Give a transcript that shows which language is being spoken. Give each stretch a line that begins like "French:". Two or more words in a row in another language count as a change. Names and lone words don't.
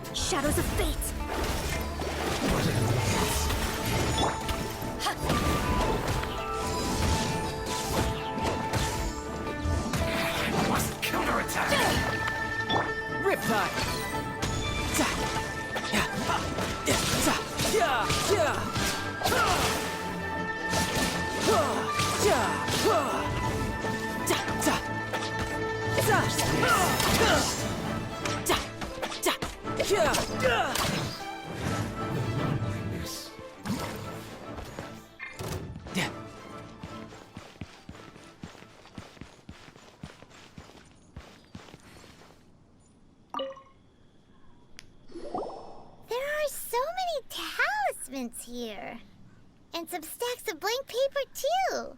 English: shadows of fate. I must counterattack. Riptide! Za! Ya! Ya! Za! Ya! Ya! Ha! Ha! Ya! Ha! Za! Za! Za! Ha! Ha! Za! Za! Ya! Ya! Ya! There are so many talismans here. And some stacks of blank paper, too.